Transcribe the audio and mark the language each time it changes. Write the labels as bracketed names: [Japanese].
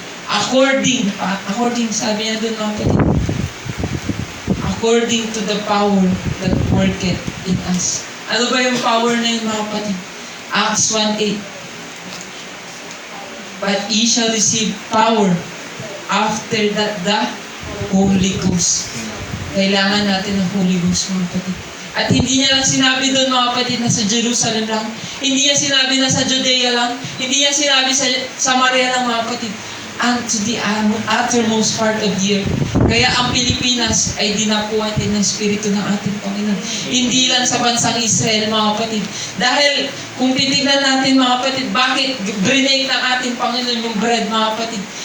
[English] According, [Filipino] sabi niya doon, mga kapatid, [English] according to the power that worketh in us. [Filipino] Ano ba yung power na yun, mga kapatid? [English] Acts 1:8. But ye shall receive power after that the Holy Ghost. [Filipino] Kailangan natin ng Holy Ghost, mga kapatid. At hindi niya lang sinabi doon, mga kapatid, na sa Jerusalem lang. Hindi niya sinabi na sa Judea lang. Hindi niya sinabi sa Samaria lang, mga kapatid. [English] And to the uttermost part of the earth. [Filipino] Kaya ang Pilipinas ay dinapuan din ng Espiritu ng ating Panginoon. Hindi lang sa bansang Israel, mga kapatid. Dahil kung titignan natin, mga kapatid, bakit brinake ng ating Panginoon yung bread, mga kapatid?